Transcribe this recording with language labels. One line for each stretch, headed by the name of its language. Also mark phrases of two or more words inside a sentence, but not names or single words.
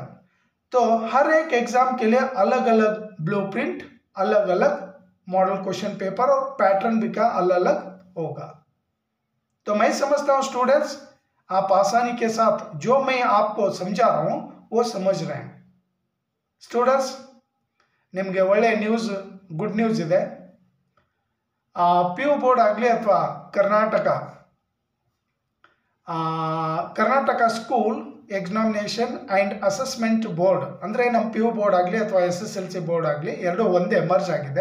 Hindi: तो हर एक एग्जाम के लिए अलग अलग ब्लूप्रिंट, अलग अलग
English: model question paper
Hindi: और पैटर्न भी क्या अलग अलग होगा। तो मैं समझता हूं स्टूडेंट्स, आप आसानी के साथ जो मैं आपको समझा रहा हूं वो समझ रहे हैं। स्टूडेंट्स,
Kannada: निಮಗೆ ಒಳ್ಳೆ ನ್ಯೂಸ್,
English: good news
Kannada: ಇದೆ। PU ಬೋರ್ಡ್ ಆಗಲಿ ಅಥವಾ ಕರ್ನಾಟಕ ಸ್ಕೂಲ್ ಎಕ್ಸಾಮಿನೇಷನ್ ಆ್ಯಂಡ್ ಅಸೆಸ್ಮೆಂಟ್ ಬೋರ್ಡ್ ಅಂದರೆ ನಮ್ಮ PU ಬೋರ್ಡ್ ಆಗಲಿ ಅಥವಾ SSLC ಬೋರ್ಡ್ ಆಗಲಿ ಎರಡೂ ಒಂದೇ ಮರ್ಜ್ ಆಗಿದೆ।